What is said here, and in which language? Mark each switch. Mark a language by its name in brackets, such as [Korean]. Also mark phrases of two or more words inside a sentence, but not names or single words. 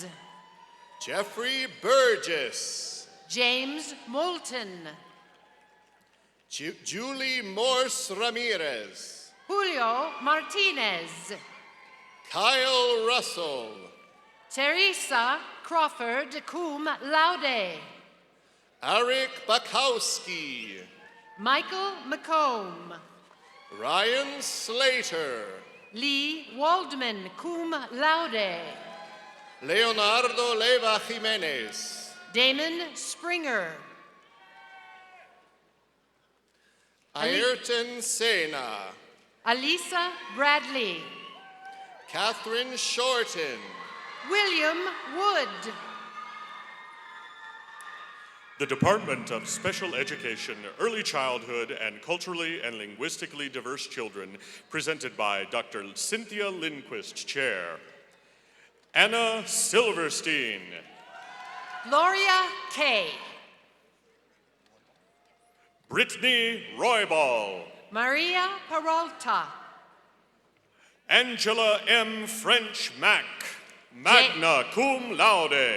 [English] Jeffrey Burgess. James Moulton. Julie Morse Ramirez. Julio Martinez. Kyle Russell. Teresa Crawford, [Latin] cum laude. [English] Eric Bakowski. Michael McComb. Ryan Slater. Lee Waldman, [Latin] cum laude. [English] Leonardo Leva Jimenez. Damon Springer. Ayrton Sena. Alisa Bradley. Catherine Shorten. William Wood. The Department of Special Education, Early Childhood, and Culturally and Linguistically Diverse Children, presented by Dr. Cynthia Lindquist, Chair. Anna Silverstein. Gloria Kay. Brittany Roybal. Maria Peralta. Angela M. French Mack, [Latin] magna cum laude.